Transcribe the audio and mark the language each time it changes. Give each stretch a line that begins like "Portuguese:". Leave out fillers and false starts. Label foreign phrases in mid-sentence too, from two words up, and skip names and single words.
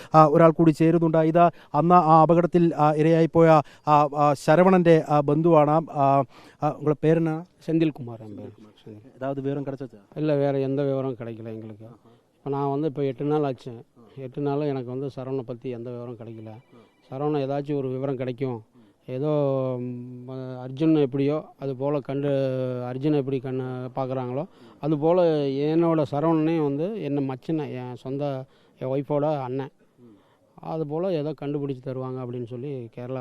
Malayalam: ഒരാൾ കൂടി ചേരുന്നുണ്ട്. ഇത് അന്ന് ആ അപകടത്തിൽ ഇരയായിപ്പോയ ശരവണൻ്റെ ബന്ധുവാണ്.
Tamil: உங்களோட பேர் என்ன? செந்தில்குமார். ஏதாவது விவரம் கிடைச்சா? இல்லை, வேறு எந்த விவரம் கிடைக்கல எங்களுக்கு. இப்போ நான் வந்து இப்போ 8 நாள் ஆச்சு. 8 நாள் எனக்கு வந்து சரவணை பற்றி எந்த விவரம் கிடைக்கல. சரவணை ஏதாச்சும் ஒரு விவரம் கிடைக்கும், ஏதோ அர்ஜுன் எப்படியோ அது போல் அர்ஜுனை எப்படி பார்க்குறாங்களோ அதுபோல் என்னோடய சரவணனையும் வந்து என்ன மச்சினை, என் ஒய்ஃபோட அண்ணன், அதுபோல் ஏதோ கண்டுபிடிச்சி தருவாங்க அப்படின்னு சொல்லி கேரளா.